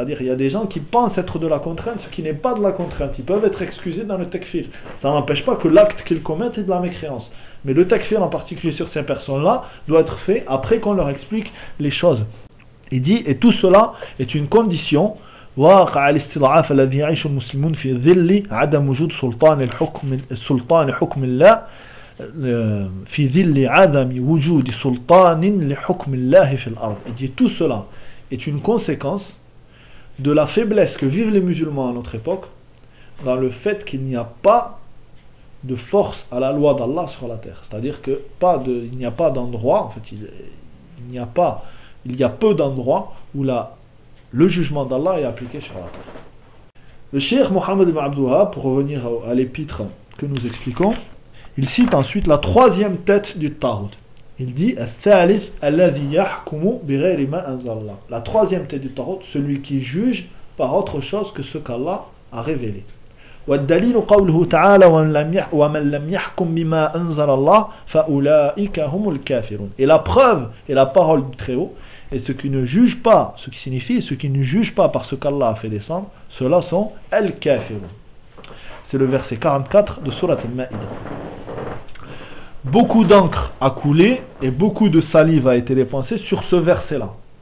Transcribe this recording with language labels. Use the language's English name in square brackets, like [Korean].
[French] C'est-à-dire, il y a des gens qui pensent être de la contrainte, ce qui n'est pas de la contrainte. Ils peuvent être excusés dans le takfir. Ça n'empêche pas que l'acte qu'ils commettent est de la mécréance. Mais le takfir, en particulier sur ces personnes-là, doit être fait après qu'on leur explique les choses. Il dit, et tout cela est une condition. [Arabic] واقع الاستضعاف الذي يعيش المسلمون في ظل عدم وجود سلطان حكم الله في ظل عدم وجود سلطان لحكم الله في الأرض. [French] Il dit, tout cela est une conséquence de la faiblesse que vivent les musulmans à notre époque dans le fait qu'il n'y a pas de force à la loi d'Allah sur la terre. C'est-à-dire que il n'y a pas d'endroit, en fait, il y a peu d'endroits où le jugement d'Allah est appliqué sur la terre. Le Cheikh Mohammed ibn Abdouha, pour revenir à l'épître que nous expliquons, il cite ensuite la troisième tête du Tawhid. Il dit [Arabic] الثالث الذي يحكم بغير ما أنزل الله. [French] La troisième tête du Tawhid, celui qui juge par autre chose que ce qu'Allah a révélé. [Arabic] والدليل قوله تعالى ومن لم يحكم بما أنزل الله فأولئك هم الكافرون. [French] Et la preuve est la parole du Très-Haut. Et ce qui ne juge pas, ce qui signifie, ce qui ne juge pas par ce qu'Allah a fait descendre, ceux-là sont Al-Kafirun. C'est le verset 44 de Surat Al-Ma'idah. Beaucoup d'encre a coulé et beaucoup de salive a été dépensée sur ce verset-là.